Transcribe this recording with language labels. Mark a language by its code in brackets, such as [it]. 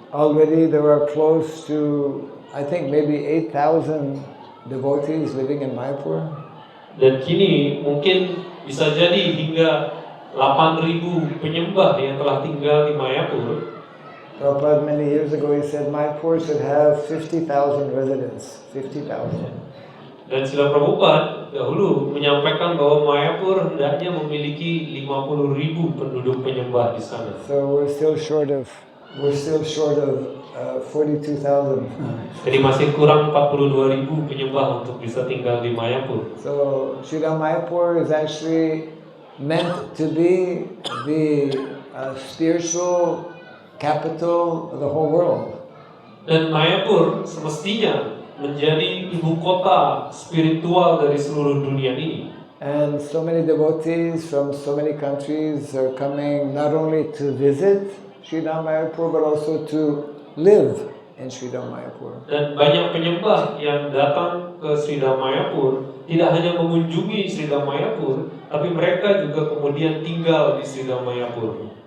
[en] Already there are close to, I think, maybe 8,000 devotees living in Mayapur. [id] Dan kini mungkin bisa jadi hingga 8.000 penyembah yang telah tinggal di Mayapur. [en] Prabhupada many years ago he said Mayapur should have 50,000 residents. 50,000. [id] Dan Srila Prabhupada dahulu menyampaikan bahwa Mayapur hendaknya memiliki 50.000 penduduk penyembah di sana. [en] So we're still short of 42,000. [id] Jadi masih kurang 42.000 penyembah untuk bisa tinggal di Mayapur. [en] So Srila Mayapur is actually meant to be the spiritual capital of the whole world. [id] Dan Mayapur semestinya menjadi ibu kota spiritual dari seluruh dunia ini. [en] And so many devotees from so many countries are coming not only to visit Sridham Mayapur but also to live in Sridham Mayapur. [id] Dan banyak penyembah yang datang ke Sridham Mayapur tidak hanya mengunjungi Sridham Mayapur, tapi mereka juga kemudian tinggal di Sridham Mayapur.